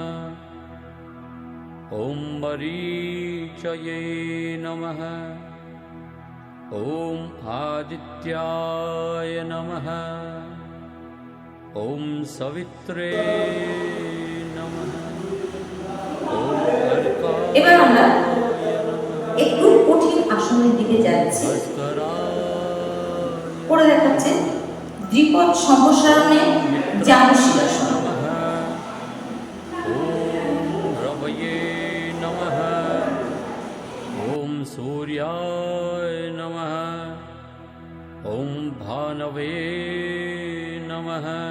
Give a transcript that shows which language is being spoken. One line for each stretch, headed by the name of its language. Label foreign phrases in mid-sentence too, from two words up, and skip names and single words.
Sanskrit: ওম মরীচয়ে নমঃ। ওম আদিত্যায় নমঃ। ওম সবিত্রে নমঃ। ওম অর্কায়
Bangla: এবার আমরা একটু কঠিন আসনের দিকে যাচ্ছি। করে দেখাচ্ছে দ্বিপদ সম্প্রসারণে জানুশীলাসন।
Sanskrit: রবয়ে নমঃ। ওম সূর্যায় নমঃ। ওম ভানবে নমঃ।